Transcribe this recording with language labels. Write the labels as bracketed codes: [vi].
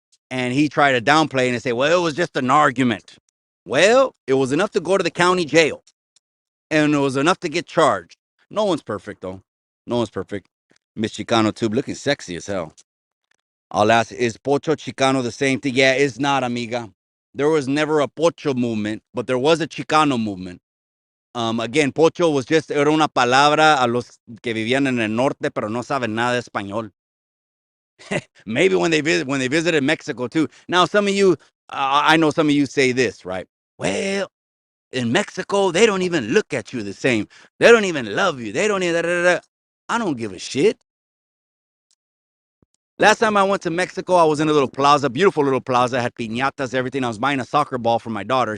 [en] And he tried to downplay and say, well, it was just an argument. Well, it was enough to go to the county jail, and it was enough to get charged. No one's perfect, though. No one's perfect. Miss Chicano tube looking sexy as hell. I'll ask, is Pocho Chicano the same thing? Yeah, it's not, amiga. There was never a Pocho movement, but there was a Chicano movement. Again, Pocho was just, [es] era una palabra a los que vivían en el norte, pero no saben nada de español. [en] Maybe when they visited Mexico too. Now, some of you, I know some of you say this, right? Well, in Mexico, they don't even look at you the same. They don't even love you. They don't even. Da, da, da. I don't give a shit. Last time I went to Mexico, I was in a little plaza, beautiful little plaza, had piñatas, everything. I was buying a soccer ball for my daughter.